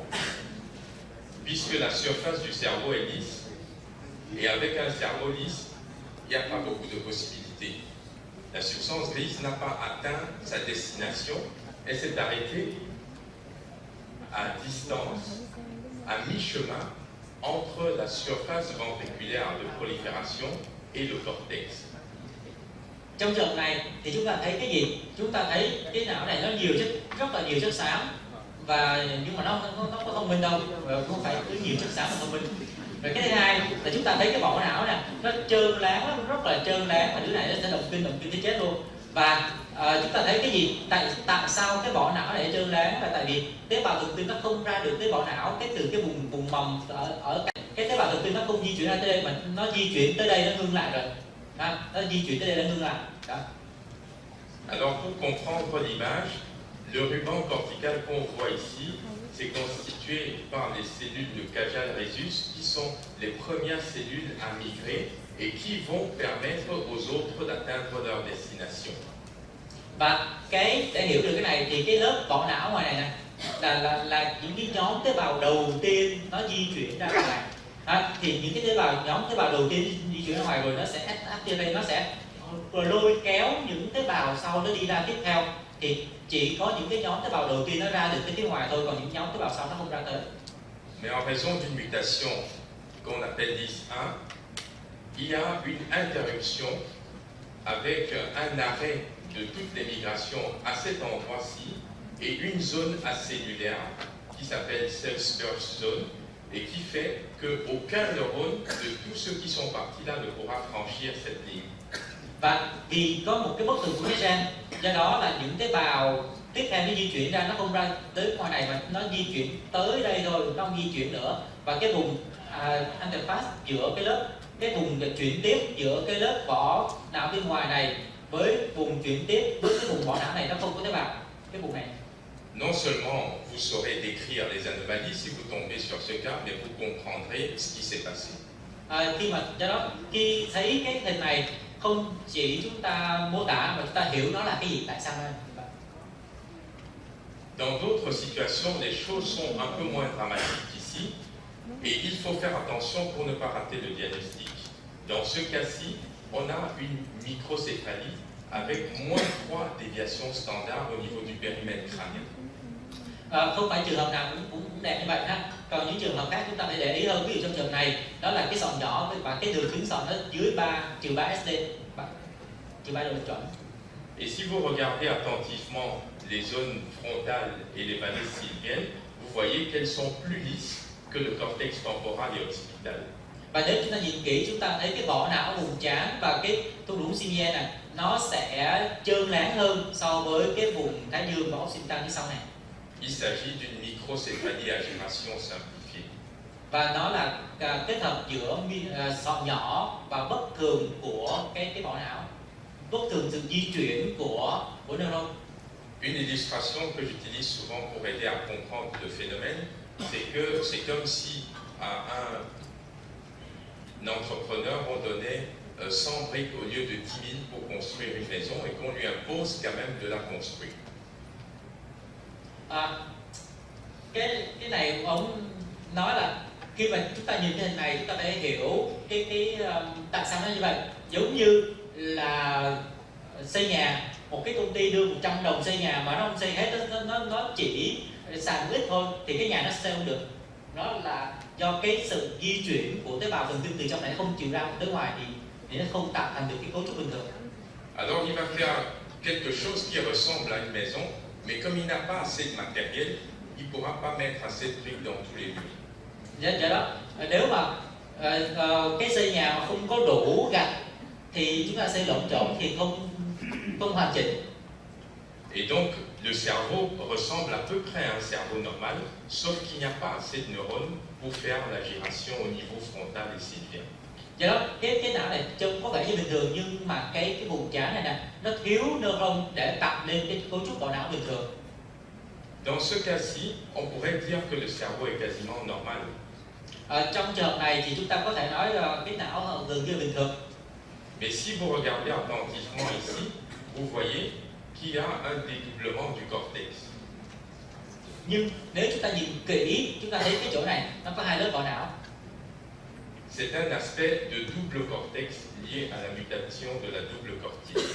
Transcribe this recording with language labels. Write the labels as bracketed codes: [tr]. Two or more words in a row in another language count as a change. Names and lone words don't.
[fr] Puisque la surface du cerveau est lisse, et avec un cerveau lisse, il n'y a pas beaucoup de possibilités. La substance grise n'a pas atteint sa destination, elle s'est arrêtée à distance, à mi-chemin, entre la surface ventriculaire de prolifération et le cortex. [vi] Trong trường hợp này thì chúng ta thấy cái gì? Chúng ta thấy cái não này nó rất là nhiều chất xám và nhưng mà nó có thông minh đâu, không phải cứ nhiều chất xám mà thông minh. Rồi cái thứ hai là chúng ta thấy cái vỏ não nè, nó trơn láng, rất là trơn láng và đứa này nó sẽ động kinh tới chết luôn. Và chúng ta thấy cái gì? Tại sao cái vỏ não này trơn láng? Là tại vì tế bào thần kinh nó không ra được tới vỏ não, từ cái vùng mầm ở cái tế bào thần kinh nó không di chuyển ra tới đây mà nó di chuyển tới đây nó ngưng lại rồi. Nó di chuyển tới đây nó ngưng lại. Đó. [fr] Alors pour comprendre l'image, le ruban cortical qu'on voit ici, c'est constitué par les cellules de Cajal-Resus qui sont les premières cellules à migrer et qui vont permettre aux autres d'atteindre leur destination. [vi] Và để hiểu được cái này thì cái lớp vỏ não ngoài này nè là những cái nhóm tế bào đầu tiên nó di chuyển ra ngoài. Thì những cái nhóm tế bào đầu tiên di chuyển ra ngoài rồi nó sẽ activate, nó sẽ lôi kéo những tế bào sau nó đi ra tiếp theo. Thì chỉ có những cái nhóm tế bào đầu tiên nó ra được cái phía ngoài thôi, còn những nhóm tế bào sau nó không ra tới. [fr] Mais en raison d'une mutation qu'on appelle DIS1, il y a une interruption avec un arrêt de toutes les migrations à cet endroit-ci et une zone acellulaire qui s'appelle Self-Sturge Zone et qui fait qu'aucun neurone de tous ceux qui sont partis là ne pourra franchir cette ligne. [vi] Và vì có một cái bất thường của cái gen, do đó là những tế bào tiếp theo nó di chuyển ra, nó không ra tới ngoài này mà nó di chuyển tới đây thôi, nó không di chuyển nữa. Và cái vùng interface giữa cái vùng chuyển tiếp giữa cái lớp vỏ não bên ngoài này với vùng chuyển tiếp với cái vùng vỏ não này nó không có tế bào, cái vùng này. [fr] Non seulement vous saurez décrire les anomalies si vous tombez sur ce cas, mais vous comprendrez ce qui s'est passé. [vi] Khi mà do đó khi thấy cái hình này không chỉ chúng ta mô tả mà chúng ta hiểu nó là cái gì, tại sao đây. [fr] Dans d'autres situations, les choses sont un peu moins dramatiques qu'ici, et il faut faire attention pour ne pas rater le diagnostic. Dans ce cas-ci, on a une microcéphalie avec moins 3 déviations standards au niveau du périmètre crânien. [vi] Không phải trường hợp nào cũng đẹp như vậy ha. Còn những trường hợp khác chúng ta phải để ý hơn. Ví dụ trong trường này, đó là cái sọ nhỏ và cái đường kính sọ nó dưới 3 SD, trừ 3 độ lệch chuẩn. [fr] Et si vous regardez attentivement les zones frontales et les vallées sylviennes, vous voyez qu'elles sont plus lisses que le cortex temporal et occipital. [vi] Và nếu chúng ta nhìn kỹ, chúng ta thấy cái vỏ não vùng trán và cái thung lũng Sylvien này nó sẽ trơn láng hơn so với cái vùng thái dương và occipital phía sau này. [fr] Il s'agit d'une microcéphalie à génération simplifiée. [vi] Và nó là kết hợp giữa sọ nhỏ và bất thường của cái vỏ não, bất thường sự di chuyển của neuron. [fr] Une illustration que j'utilise souvent pour aider à comprendre le phénomène, c'est que c'est comme si à un entrepreneur on donnait 100 briques au lieu de 10 000 pour construire une maison et qu'on lui impose quand même de la construire. [vi] Cái này ông nói là khi mà chúng ta nhìn cái hình này, chúng ta phải hiểu tại sao nó như vậy. Giống như là xây nhà, một cái công ty đưa 100 đồng xây nhà mà nó không xây hết, nó chỉ xài ít thôi thì cái nhà nó xây không được. Nó là do cái sự di chuyển của tế bào thần kinh từ trong này không chịu ra tới ngoài thì nó không tạo thành được cái cấu trúc bình thường. [fr] Alors il va faire quelque chose qui ressemble à une maison, mais comme il n'a pas assez de matériel, il ne pourra pas mettre assez de briques dans tous les murs. [vi] Do đó, nếu mà cái xây nhà mà không có đủ gạch thì chúng ta xây lộn xộn thì không hoàn chỉnh. [fr] Et donc le cerveau ressemble à peu près à un cerveau normal, sauf qu'il n'y a pas assez de neurones pour faire la gération au niveau frontal et sylvien. [vi] Do đó cái não này trông có vẻ như bình thường, nhưng mà cái vùng trán này nè, nó thiếu neuron để tạo nên cái cấu trúc bộ não bình thường. [fr] Dans ce cas-ci, on pourrait dire que le cerveau est quasiment normal. [vi] Trong trường hợp này thì chúng ta có thể nói cái não gần như bình thường. [fr] Mais si vous regardez attentivement ici, vous voyez qu'il y a un dédoublement du cortex. [vi] Nhưng nếu chúng ta nhìn kỹ, chúng ta thấy cái chỗ này nó có hai lớp vỏ não. [fr] C'est un aspect de double cortex lié à la mutation de la double cortique.